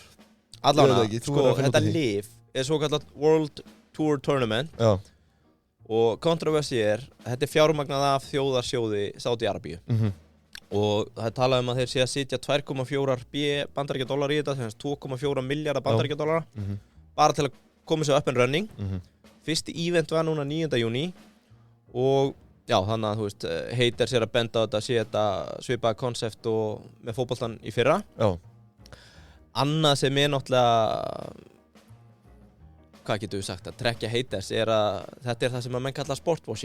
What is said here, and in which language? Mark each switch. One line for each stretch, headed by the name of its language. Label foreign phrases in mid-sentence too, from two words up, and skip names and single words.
Icelandic: Allavega, sko, þetta Live er svo kallat World Tour Tournament og kontroversi er, þetta er fjármagnað af þjóðarsjóði Saudi Arabíu. Og það er talað um að þeir sé að sitja 2,4 bandaríkjadollar í þetta, þannig að 2,4 miljardar bandaríkjadollara bara til að koma sér
English: up and running.
Icelandic: Fyrsti event var núna 9. júní og þannig að þú veist, Haters er að benda á þetta, sé þetta svipaða konsept og með fótboltan í fyrra. Annað sem er náttúrulega, hvað getur við sagt, að trekkja Haters er að þetta er það sem að menn kalla sportwashing.